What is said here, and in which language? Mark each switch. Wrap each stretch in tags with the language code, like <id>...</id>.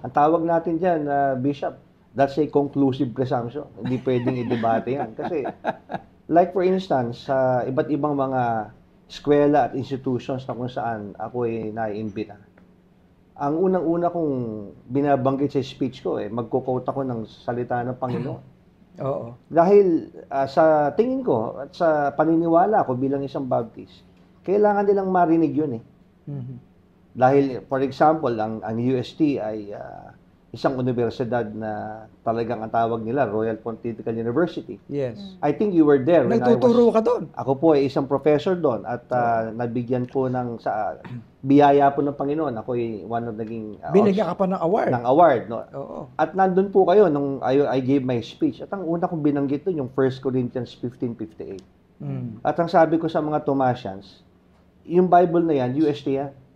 <tl>Ang tawag natin dyan, Bishop,</tl> <en>that's a conclusive presumption.</en> <tl>Hindi pwedeng i-debate yan. Kasi, like for instance, sa iba't ibang mga eskwela at institutions na kung saan ako ay naiimbita, ang unang-una kong binabanggit sa speech ko, magko-quote ako ng salita ng Panginoon. Oo. Dahil sa tingin ko at sa paniniwala ko bilang isang Baptist, kailangan nilang marinig yun eh. Mhm. Dahil, for example, ang UST ay isang universidad na talagang ang tawag nila Royal Pontifical University.</tl> <en>Yes. I think you were there when</en> <tl>Nagtuturo ka doon. Ako po ay isang professor doon at nabigyan po biyaya po ng Panginoon. Ako ay one of naging Binigyan ka pa ng award. No? Oo. At nandun po kayo nung</tl> <en>I gave my speech.</en> <tl>At ang una kong binanggit doon yung 1 Corinthians 15:58. At ang sabi ko sa mga Thomasians, yung Bible na yan, UST yan.</tl>